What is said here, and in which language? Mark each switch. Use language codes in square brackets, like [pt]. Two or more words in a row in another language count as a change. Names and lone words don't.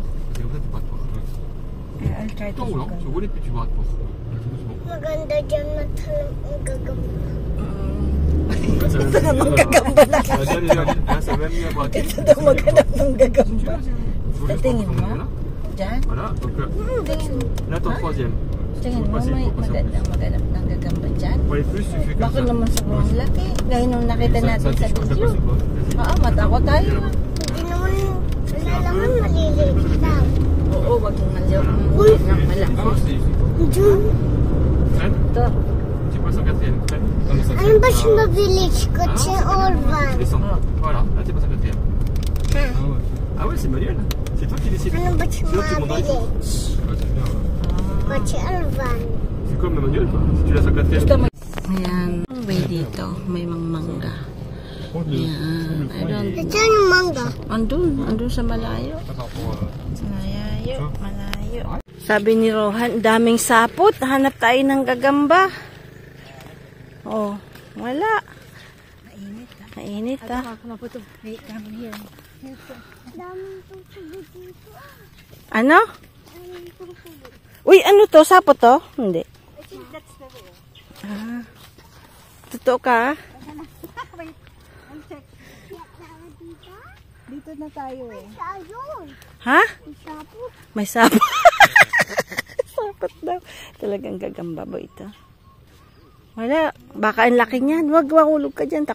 [en] I'll try to go. [tl] Maganda dyan matalang ang gagamba. Ito naman gagamba na. Ito daw maghanap ng gagamba. Sa tingin mo? Diyan? [fr] Voilà, donc [tl] Tingin mo. [fr] là ton troisième. [tl] Tingin mo may magandang maghanap ng gagamba dyan. [fr] Pour les plus, tu fais comme [tl] Bakit [fr] ça. [tl] naman sobrang laki? Gaya nung nakita natin sa [fr] Ça [tl] video. [fr] passe pas. [tl] Matakot tayo. Hindi naman, wala naman maliliit lang. Oo, wag mong malaki. [fr] Ah, c'est [tl] Diyan. [fr] Freine. [tl] Ito. [fr] Tu passes en quatrième. Freine. Comme ça. [tl] Ano ba siya mabilis? Kasi all van. [fr] Descends. Voilà, là tu passes en quatrième. Ah ouais, c'est manuel. C'est toi qui décides. [tl] Ano ba siya [fr] C'est toi qui montes dans les tours. [tl] mabilis? [fr] Ouais, c'est bien. [tl] Kasi all van. [fr] C'est comme le manuel, quoi. Si tu laisses en quatrième. [tl] Gusto mo. Ayan. May dito. May mga mangga. [en] Ayan. I don't [tl] Ito yung mangga. Andun sa malayo. Malayo. Sabi ni Rohan, daming sapot. Hanap tayo ng gagamba. Oh, wala. Mainit ah. [en] Wait, come here. [tl] Daming tubig dito. Ano? Daming tubig. Uy, ano to? Sapot to? Hindi. [en] I think that's the way. [tl] Ah. Totoo ka? [en] Wait, I'll check. [tl] Kaya tayo dito. Dito na tayo eh. Ayun. Ha? Isapot. May sapot. Sapot daw. Talagang gagamba ba ito? Wala. Baka ang laki niyan. Huwag mahulog ka dyan.